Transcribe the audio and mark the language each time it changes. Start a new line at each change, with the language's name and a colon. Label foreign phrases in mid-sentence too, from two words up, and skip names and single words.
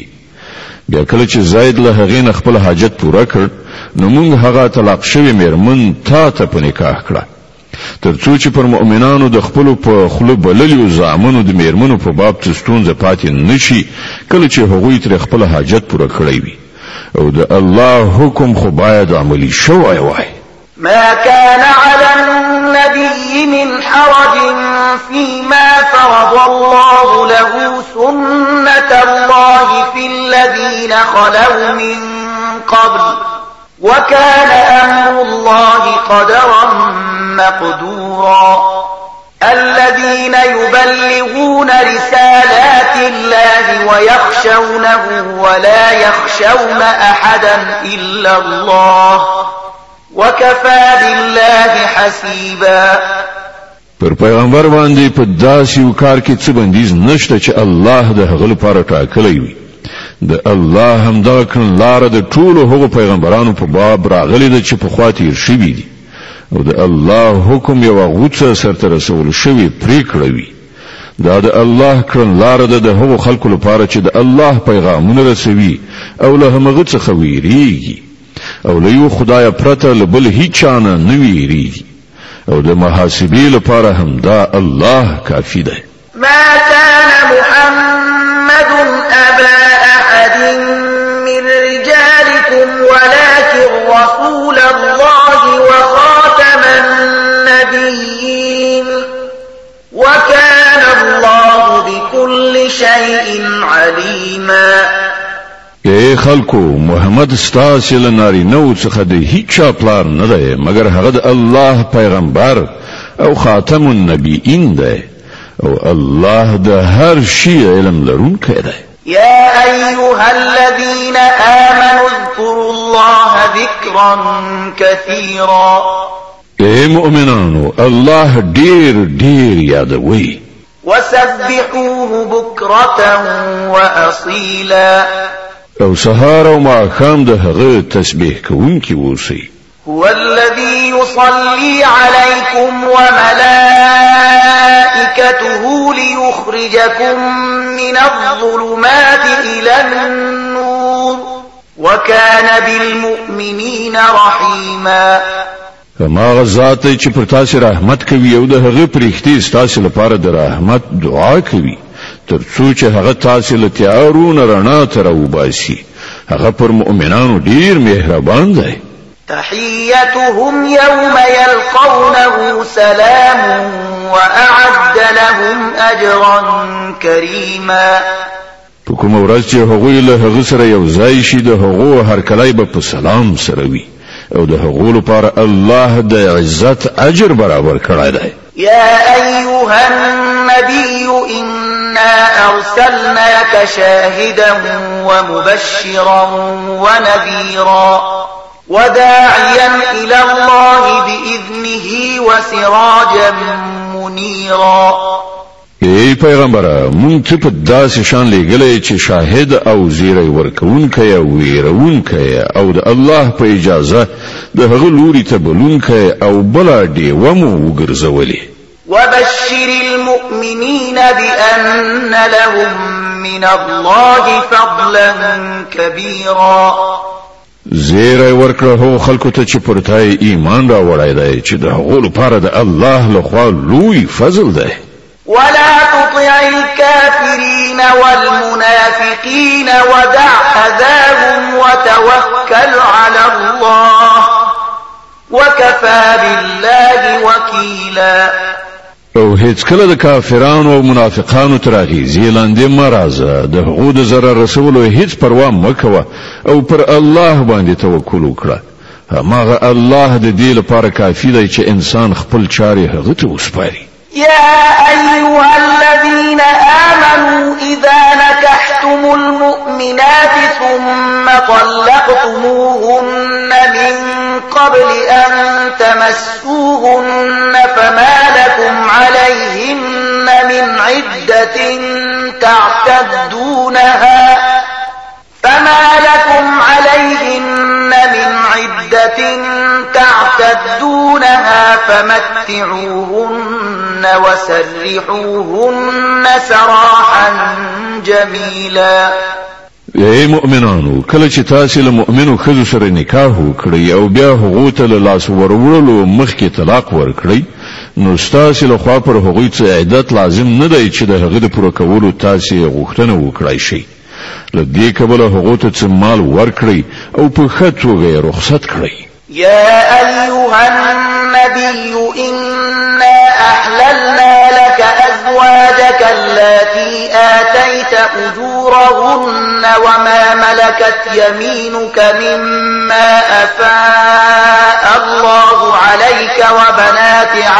Pashto: بیا کله چې زید له هغه نه خپل حاجت پوره کړ نو موږ هغه طلاق شوی میرمن تا ته په نکاح کړه ترڅو چې پر مؤمنانو د خپل په خله بللیو زامنو د میرمنو په باب څه پاتې نشي کله چې هغوی تر خپل حاجت پوره کړی وي او د الله حکم خو باید عملی شوی وای.
Arabic: ما كان على النبي من حرج فيما فرض الله له سنة الله في الذين خلوا من قبل وكان أمر الله قدرا مقدورا. الذين يبلغون رسالات الله ويخشونه ولا يخشون أحدا إلا الله وكفى بالله حسيبا.
Pashto: پر پیغمبر باندې په داسې یو کار کې څه بندیز نشته چې الله د هغه لپاره ټاکلی وي. د الله همدا کړنلاره د ټولو هغو پیغمبرانو په باب راغلې ده چې پخوا تیر شوي دي او د الله حکم یوه غوڅه سرته رسول شوې پرېکړه وي. دا د الله کړنلاره ده د هغو خلکو لپاره چې د الله پیغامونه رسوي او له همغه څخه ویریږي او له یو خدای پرته له بل هیڅ نه نه ویریږي او د محاسبې لپاره هم دا الله کافي ده.
Arabic: ما كان محمد أبا أحد من رجالكم ولكن رسول الله وخاتم النبيين وكان الله بكل شيء عليما.
Pashto: اے خلکو محمد ستاسو له نارینه‌و څخه د هیڅ پلار نه دی مګر هغه د الله پیغمبر او
Arabic: خاتم النبیین
Pashto: دی او الله د هر شي علم لرونکی دی.
Arabic: يا أيها الذين آمنوا اذكروا الله ذكرا كثيرا.
Pashto: اے مؤمنانو الله ډیر ډیر یادوي.
Arabic: وسبحوه بكرة وأصيلا.
Pashto: او سهار او ماښام د هغه تسبیح کوونکی اوسئ.
Arabic: هو الذي يصلي عليكم وملائكته ليخرجكم من الظلمات إلى النور وكان بالمؤمنين رحيما.
Pashto: هماغه ذات چې پر تاسو رحمت کوي او د هغه پرښتې تاسو لپاره د رحمت دعا کوي ترڅو چې هغه تاسو له تیارونو رڼا ته راوباسي. هغه پر مؤمنانو ډیر مهربان دی.
Arabic: تحيتهم يوم يلقونه سلام وأعد لهم أجرا كريما.
Pashto: په کومه ورځ چې هغوی له هغه سره یو ځای شي د هغو هرکلی به په سلام سره وي او د هغو لپاره الله د عزت اجر برابر کړی دی.
Arabic: يا أيها النبي إنا أرسلناك شاهدا ومبشرا ونذيرا وداعيا إلى الله بإذنه وسراجا منيرا.
Pashto: ای پیغمبره مونږ ته په داسې شان لېږلی چې شاهد او زیری ورکوونکی او ویرونکی او د الله په اجازه د هغه لوري ته بلونکی او بله ډیوه مو وګرځولې.
Arabic: وبشر المؤمنين بأن لهم من الله فضلا كبيرا.
Pashto: زیری ورکړه هو خلکو ته چې پرته ایمان راوړی دی چې د هغو لپاره د الله لخوا لوی فضل دی.
Arabic: ولا تطع الكافرين والمنافقين ودع أذاهم وتوكل على الله وكفى بالله وكيلا.
Pashto: او هیڅ کله د کافرانو او منافقانو تر اغیزې لاندې مه راځه. د هغو د ضرر رسولو هیڅ پروا مه کوه او پر الله باندې توکل وکړه. هماغه الله د دې لپاره کافي دی چې انسان خپل چارې هغه ته وسپاري.
Arabic: يا أيها الذين آمنوا إذا نكحتم المؤمنات ثم طلقتموهن من قبل أن تمسوهن فما لكم عليهن من عدة تعتدونها فمتعوهن وسرحوهن سراحا جميلا.
Pashto: ای مؤمنانو کله چې تاسو له مؤمنو ښځو سره نکاح وکړئ او بیا هغو ته له لاس ورولو مخکې طلاق ورکړئ نو ستاسو له خوا پر هغوی څه عدت لازم نه دی چې د هغه د پوره کولو تاسو غوښتنه وکړئ شي. له دې کبله هغو ته څه مال ورکړئ او په ښه توګه رخصت کړئ.
Arabic: يا أيها النبي إنا أحللنا لك أزواجك التي آتيت أجورهن وما ملكت يمينك مما أفاء الله عليك وبنات